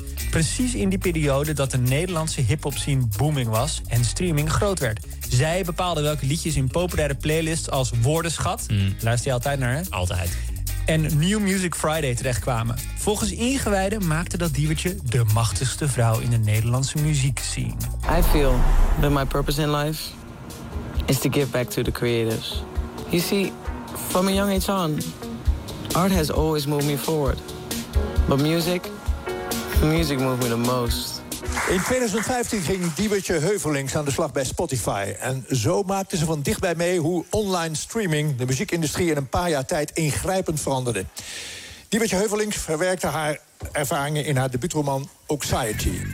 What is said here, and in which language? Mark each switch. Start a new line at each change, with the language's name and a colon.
Dutch: Precies in die periode dat de Nederlandse hiphop-scene booming was... en streaming groot werd. Zij bepaalde welke liedjes in populaire playlists als Woordenschat... Luister je altijd naar, hè? Altijd. En New Music Friday terechtkwamen. Volgens ingewijden maakte dat diewertje de machtigste vrouw... in de Nederlandse muziekscene.
English: I feel that my purpose in life is to give back to the creators. You see, from a young age on, art has always moved me forward. But music... Music moved me the most.
Dutch: In 2015 ging Diebertje Heuvelings aan de slag bij Spotify. En zo maakte ze van dichtbij mee hoe online streaming... de muziekindustrie in een paar jaar tijd ingrijpend veranderde. Diebertje Heuvelings verwerkte haar ervaringen in haar debuutroman Oxiety.